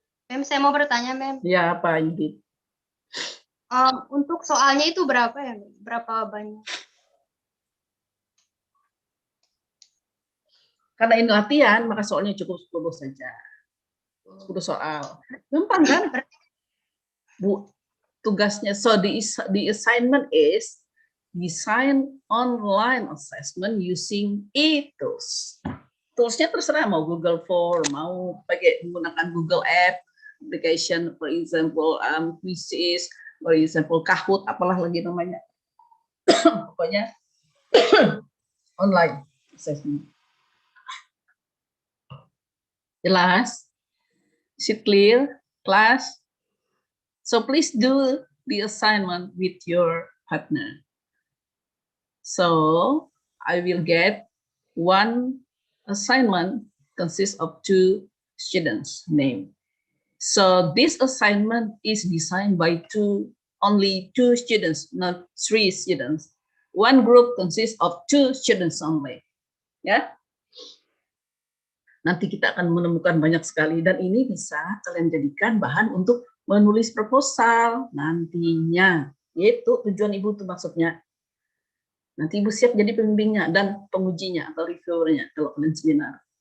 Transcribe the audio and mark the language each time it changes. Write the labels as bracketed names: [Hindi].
[Indonesian] Ma'am, saya mau bertanya, ma'am. Ya, apa Yudit? Untuk soalnya itu berapa ya, ma'am? Berapa banyak? Karena ini latihan, maka soalnya cukup 10 saja. 10 soal. Gampang kan? Bu, tugasnya, [English] so the assignment is design online assessment using tools. [Indonesian] Toolsnya terserah, mau Google Form, mau pakai menggunakan Google App, application, [English] for example, quizzes, for example, Kahoot, [Indonesian] apalah lagi namanya. Pokoknya online assessment. Jelas? [English] Is it clear, class? So please do the assignment with your partner. So I will get one assignment consists of 2 students' name. So this assignment is designed by only 2 students, not 3 students. One group consists of 2 students only. [Indonesian] Ya. Nanti kita akan menemukan banyak sekali, dan ini bisa kalian jadikan bahan untuk menulis proposal nantinya. Itu tujuan Ibu itu maksudnya. Nanti Ibu siap jadi pembimbingnya dan pengujinya atau reviewernya kalau kalian seminar.